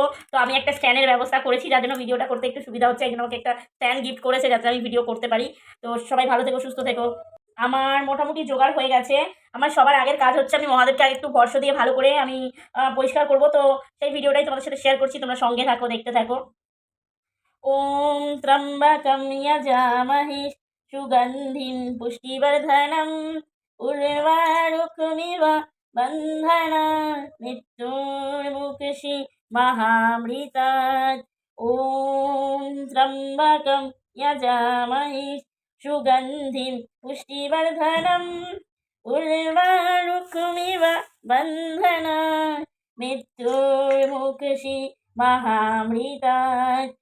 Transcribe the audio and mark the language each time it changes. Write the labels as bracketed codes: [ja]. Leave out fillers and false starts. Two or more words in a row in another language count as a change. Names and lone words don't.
[bn] তো আমি একটা স্ট্যান্ডের ব্যবস্থা করেছি, যার জন্য ভিডিওটা করতে একটু সুবিধা হচ্ছে। একজন আমাকে একটা স্ট্যান্ড গিফট করেছে যাতে আমি ভিডিও করতে পারি। তো সবাই ভালো থেকো, সুস্থ থেকো। আমার মোটামুটি জোগাড় হয়ে গেছে। আমার সবার আগের কাজ হচ্ছে আমি মহাদেবকে আগে একটু ভস্ম দিয়ে ভালো করে আমি পরিষ্কার করব। তো সেই ভিডিওটাই তোমাদের সাথে শেয়ার করছি, তোমরা সঙ্গে থাকো, দেখতে থাকো। [sa] ওম ত্র্যম্বকম যজামহে সুগন্ধিম পুষ্টিবর্ধনম উর্বারুকমিব বন্ধনাৎ মৃত্যুর্মুক্ষীয়সি মহামৃতাৎ। ওম ত্র্যম্বকম যজামহে সুগন্ধিম পুষ্টিবর্ধনম উর্বারুকমিব বন্ধনাৎ মৃত্যুর্মুক্ষীয়সি মহামৃতাৎ।